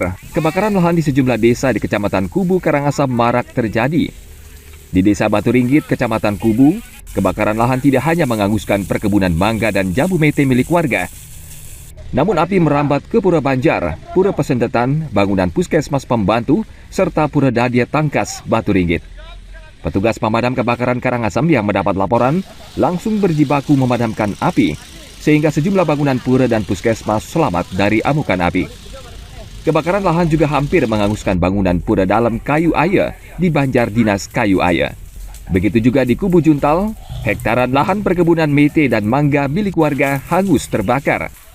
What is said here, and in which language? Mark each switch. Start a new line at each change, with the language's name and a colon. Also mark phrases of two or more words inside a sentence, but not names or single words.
Indonesian: kebakaran lahan di sejumlah desa di Kecamatan Kubu, Karangasem marak terjadi. Di Desa Batu Ringgit, Kecamatan Kubu, kebakaran lahan tidak hanya menghanguskan perkebunan mangga dan jambu mete milik warga. Namun api merambat ke Pura Banjar, Pura Pesendetan, bangunan puskesmas pembantu, serta Pura Dadia Tangkas, Batu Ringgit. Petugas pemadam kebakaran Karangasem yang mendapat laporan langsung berjibaku memadamkan api, sehingga sejumlah bangunan pura dan puskesmas selamat dari amukan api. Kebakaran lahan juga hampir menghanguskan bangunan pura dalam Kayu Aya di Banjar Dinas Kayu Aya. Begitu juga di Kubu Juntal, hektaran lahan perkebunan mete dan mangga milik warga hangus terbakar.